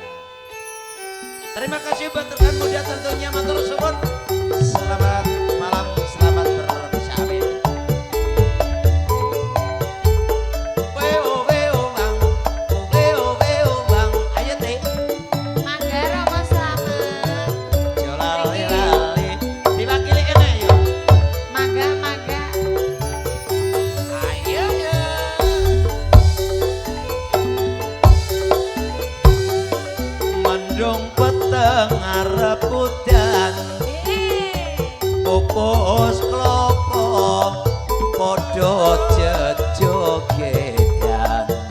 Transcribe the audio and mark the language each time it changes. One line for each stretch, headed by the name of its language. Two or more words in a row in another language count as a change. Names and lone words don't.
Indonesian: Terima kasih buat rekan muda tentunya
Javanese: matur suwun.
Indonesian: Selamat malam, selamat bersabit. Weo weo bang, weo weo bang, ayo teh.
Javanese: Mangga Romo selamat. Jolali lali, diwakili kene yo. Mangga. Ayo ya. Mendung peteng arep udan pupus klopo padha jejogedan